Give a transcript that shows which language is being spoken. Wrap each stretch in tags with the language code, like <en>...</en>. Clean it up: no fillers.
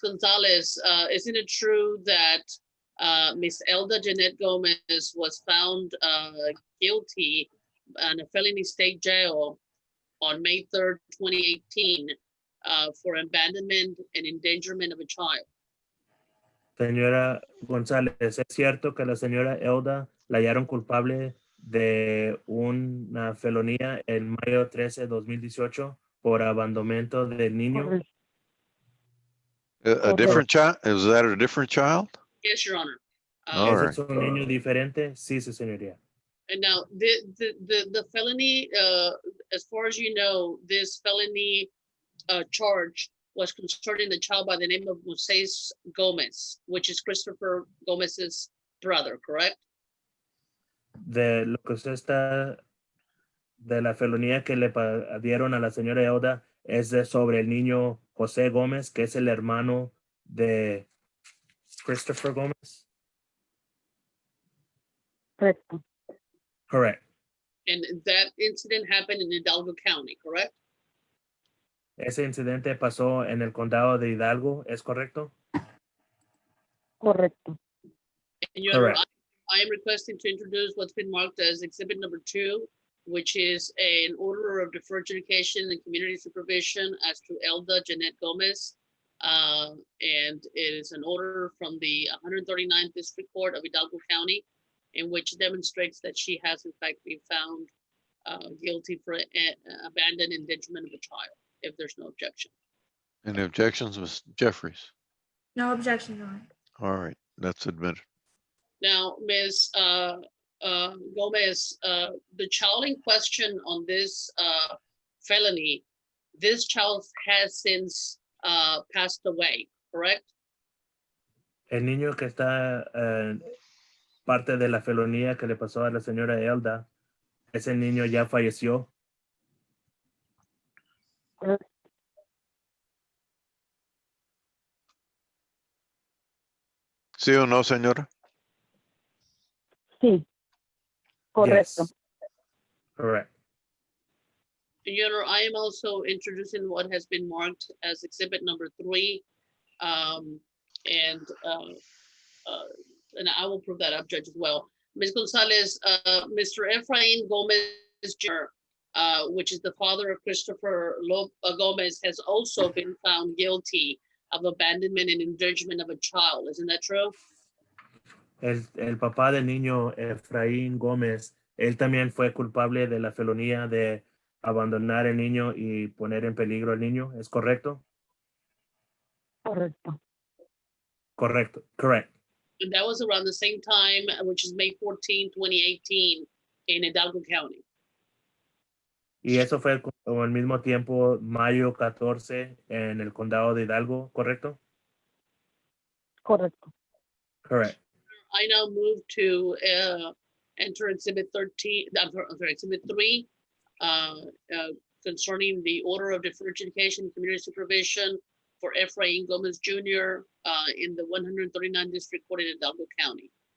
<en>Gonzalez, isn't it true that Ms. Elda Jeanette Gomez was found guilty in a felony state jail on May 3rd, 2018 for abandonment and endangerment of a child?</en> <es>Señora González, ¿es cierto que la señora Elda la hallaron culpable de una felonía en mayo 13, 2018 por abandonamiento del niño? Correcto.</es> <en>A different child? Is that a different child? Yes, Your Honor. All</en> <es>¿Ese</es> <en>right.</en> <es>es un niño diferente? Sí, sí, señoría.</es> <en>And now the felony, as far as you know, this felony charge was concerning the child by the name of Moises Gomez, which is Christopher Gomez's brother, correct?</en> <es>De lo que usted está, de la felonía que le dieron a la señora Elda es sobre el niño José Gómez, que es el hermano de Christopher Gómez. Correcto.</es> <en>Correct. And that incident happened in Hidalgo County, correct?</en> <es>Ese incidente pasó en el condado de Hidalgo, ¿es correcto? Correcto.</es> <en>And Your Honor, Correct. I am requesting to introduce what's been marked as exhibit number 2, which is an order of deferred adjudication and community supervision as to Elda Jeanette Gomez. And it is an order from the 139th District Court of Hidalgo County, in which demonstrates that she has in fact been found guilty for abandoned endangerment of a child, if there's no objection. Any objections, Ms. Jeffries? No objection, Your Honor. All right, that's admitted. Now, Ms. Gomez, the child in question on this felony, this child has since passed away, correct?</en> <es>El niño que está parte de la felonía que le pasó a la señora Elda, ese niño ya falleció. Correcto. ¿Sí o no, señora? Sí. Correcto.</es> <en>Yes. Correct. Your Honor, I am also introducing what has been marked as exhibit number 3. And I will prove that up, Judge, as well. Ms. Gonzalez, Mr. Efrain Gomez Jr., which is the father of Christopher Gomez, has also been found guilty of abandonment and endangerment of a child. Isn't that true?</en> <es>El papá del niño, Efraín Gómez, él también fue culpable de la felonía de abandonar el niño y poner en peligro al niño. ¿Es correcto? Correcto. Correcto.</es> <en>Correct. And that was around the same time, which is May 14, 2018, in Hidalgo County.</en> <es>Y eso fue como al mismo tiempo, mayo 14, en el condado de Hidalgo, ¿correcto? Correcto.</es> <en>Correct. I now move to enter Exhibit 13, I'm sorry, Exhibit 3, concerning the order of deferred education and community supervision for Efrain Gomez Jr. In the 139 District Court in Hidalgo County.</en>